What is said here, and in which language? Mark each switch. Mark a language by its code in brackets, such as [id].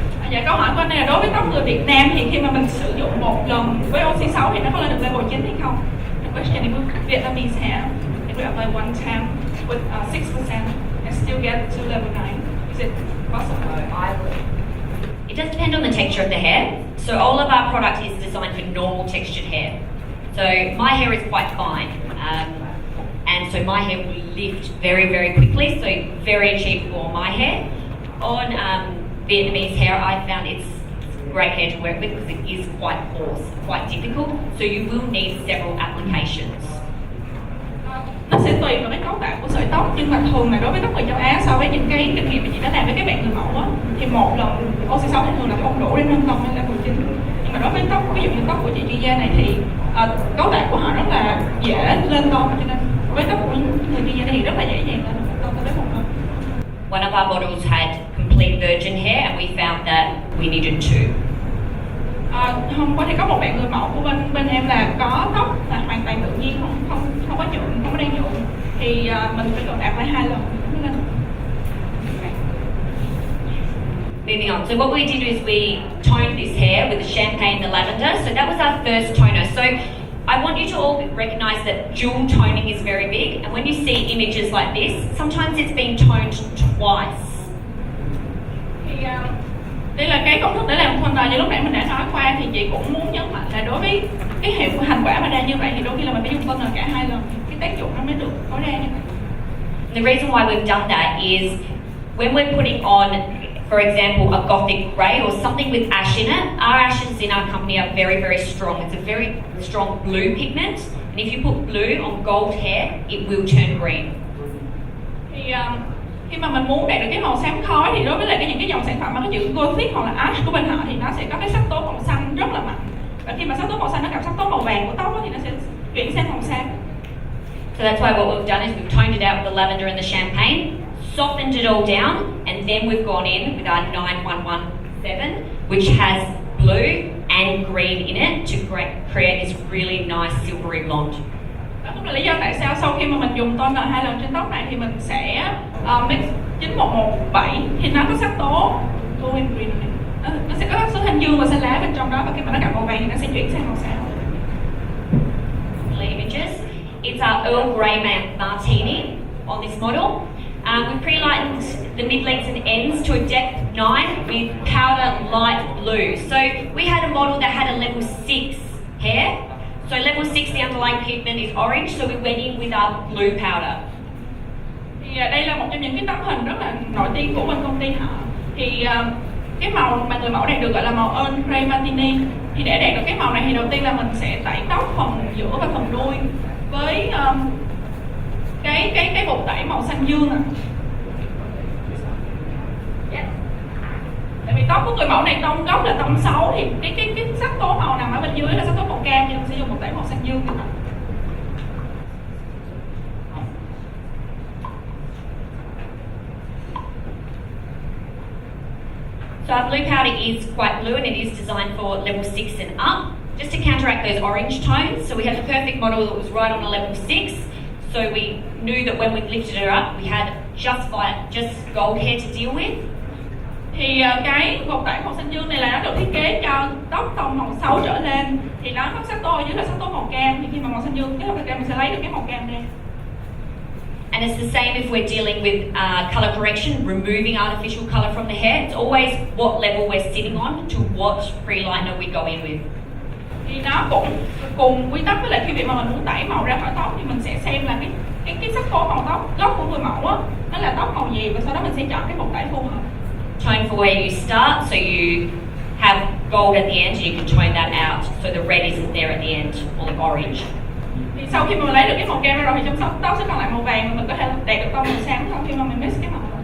[vi] Dạ, câu hỏi của anh này là đối với tóc người Việt Nam thì khi mà mình sử dụng một lần với oxy 6 thì nó có lên được level 9 hay không? [en] The question is Vietnamese hair, if we apply one time with 6% and still get to level 9, is it possible? It does depend on the texture of the hair. So all of our product is designed for normal textured hair. So my hair is quite fine. And so my hair will lift very, very quickly, so very achievable on my hair. On Vietnamese hair, I found it's great hair to work with because it is quite coarse, quite difficult, so you will need several applications. [vi] Nó sẽ tùy vào cái cấu tạo của sợi tóc, nhưng mà thường là đối với tóc người châu Á so với những cái kinh nghiệm mà chị đã làm với các bạn người mẫu á, thì một lần oxy 6 thì thường là không đủ để nâng tông lên level 9. Nhưng mà đối với tóc, ví dụ như tóc của chị chuyên gia này thì cấu tạo của họ rất là dễ lên tông, cho nên với tóc của người chuyên gia này thì rất là dễ dàng lên tông tới một lần. [en] One of our models had complete virgin hair and we found that we needed two. [vi] Hôm qua thì có một bạn người mẫu của bên em là có tóc là hoàn toàn tự nhiên, không có nhuộm, không có đang nhuộm, thì mình phải còn đạt lại 2 lần. [en] Moving on. So what we did is we toned this hair with the champagne and the lavender. So that was our first toner. So I want you to all recognise that dual toning is very big. And when you see images like this, sometimes it's been toned twice. [vi] Thì đây là cái công thức để làm toner như lúc nãy mình đã nói qua, thì chị cũng muốn nhấn mạnh là đối với cái hiệu thành quả mà ra như vậy thì đôi khi là mình phải dùng toner cả 2 lần, cái tác dụng nó mới được có ra như vậy. [en] The reason why we've done that is when we're putting on, for example, a gothic grey or something with ash in it, our ashes in our company are very, very strong. It's a very strong blue pigment, and if you put blue on gold hair, it will turn green. [vi] Thì khi mà mình muốn đạt được cái màu xám khói thì đối với lại những cái dòng sản phẩm mà có chữ gothic hoặc là ash của bên họ thì nó sẽ có cái sắc tố màu xanh rất là mạnh. Và khi mà sắc tố màu xanh nó gặp sắc tố màu vàng của tóc thì nó sẽ chuyển sang màu xám. [en] So that's why what we've done is we've toned it out with the lavender and the champagne, softened it all down, and then we've gone in with our 9117, which has blue and green in it to create this really nice silvery blonde. [vi] Đó cũng là lý do tại sao sau khi mà mình dùng toner 2 lần trên tóc này thì mình sẽ mix 91117 thì nó có sắc tố [en] going green [vi] này. Nó sẽ có sắc tố thanh dương và xanh lá bên trong đó, và khi mà nó gặp màu vàng thì nó sẽ chuyển sang màu xám. [en] Images. It's our Earl Grey martini on this model. We pre-lightened the mid-lengths and ends to a depth 9 with powder light blue. So we had a model that had a level 6 hair. So level 6, the underlying pigment is orange, so we went in with our blue powder. [vi] Thì đây là một trong những cái tấm hình rất là nổi tiếng của bên công ty họ. Thì cái màu mà người mẫu này được gọi là màu Earl Grey Martini. Thì để đạt được cái màu này thì đầu tiên là mình sẽ tẩy tóc phần giữa và phần đuôi với cái bột tẩy màu xanh dương ạ. Tại vì tóc của người mẫu này tông gốc là tông xấu thì cái sắc tố màu nằm ở bên dưới là sắc tố màu cam, nên mình sẽ dùng bột tẩy màu xanh dương. [en] So our blue powder is quite blue and it is designed for level 6 and up, just to counteract those orange tones. So we had the perfect model that was right on a level 6. So we knew that when we lifted her up, we had just gold hair to deal with. [vi] Thì cái bột tẩy màu xanh dương này là nó được thiết kế cho tóc tông màu 6 trở lên, thì nó có sắc tố ở dưới là sắc tố màu cam, thì khi mà màu xanh dương kết hợp với cam mình sẽ lấy được cái màu cam đây. [en] And it's the same if we're dealing with colour correction, removing artificial colour from the hair. It's always what level we're sitting on to what pre-liner we go in with. [vi] Thì nó cũng cùng quy tắc với lại khi việc mà mình muốn tẩy màu ra khỏi tóc thì mình sẽ xem là cái sắc tố màu tóc gốc của người mẫu á, nó là tóc màu gì, và sau đó mình sẽ chọn cái bột tẩy phù hợp. [en] Tone for where you start, so you have gold at the end and you can tone that out, so the red isn't there at the end, or the orange. [vi] Thì sau khi mà mình lấy được cái màu cam ra rồi thì trong tóc sẽ còn lại màu vàng, và mình có thể đạt được tông màu xám sau khi mà mình mix cái màu.